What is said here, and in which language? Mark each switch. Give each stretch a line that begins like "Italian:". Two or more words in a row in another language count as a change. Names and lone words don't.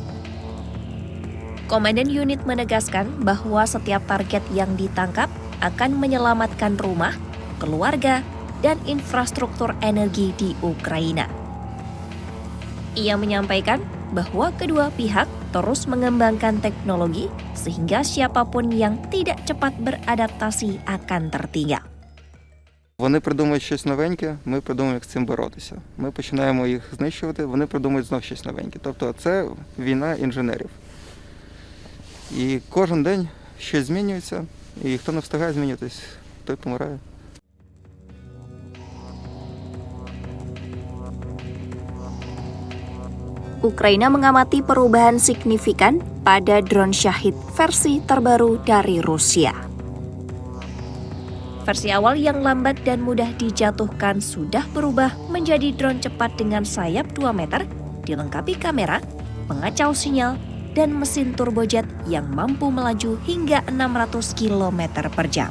Indonesian: Komandan unit menegaskan bahwa setiap target yang ditangkap akan menyelamatkan rumah, keluarga, dan infrastruktur energi di Ukraina. Ia menyampaikan bahwa kedua pihak terus mengembangkan teknologi sehingga siapapun yang tidak cepat beradaptasi akan tertinggal.
Ukrainian: Вони придумують щось новеньке, ми придумуємо, як з цим боротися. Ми починаємо їх знищувати, вони придумують знов щось новеньке. Тобто це війна інженерів. І кожен день щось змінюється, і хто не встигає змінюватись, той помирає.
Indonesian: Ukraina mengamati perubahan signifikan pada drone Shahid versi terbaru dari Rusia. Versi awal yang lambat dan mudah dijatuhkan sudah berubah menjadi drone cepat dengan sayap 2 meter, dilengkapi kamera, pengacau sinyal, dan mesin turbojet yang mampu melaju hingga 600 km per jam.